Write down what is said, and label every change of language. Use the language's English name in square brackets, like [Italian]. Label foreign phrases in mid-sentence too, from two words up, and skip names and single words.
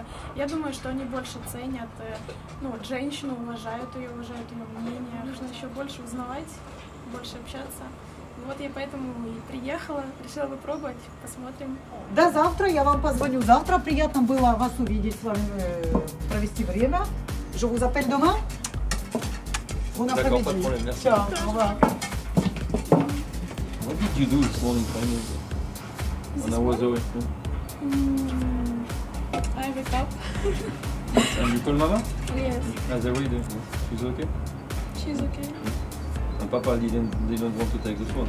[Russian] Я думаю, что они больше ценят, ну, вот, женщину, уважают ее мнение. Нужно еще больше узнавать, больше общаться. Вот я поэтому и приехала, решила попробовать, посмотрим. До завтра, я вам позвоню завтра. Приятно было вас увидеть, с вами провести время. [French] Je vous appelle demain. D'accord, pas de problème, merci. Ciao, au revoir. [English] What did you do this morning when I was away? I wake up. And you call Mama? Yes. As I read, she's okay? She's okay. And Papa didn't want to take the phone.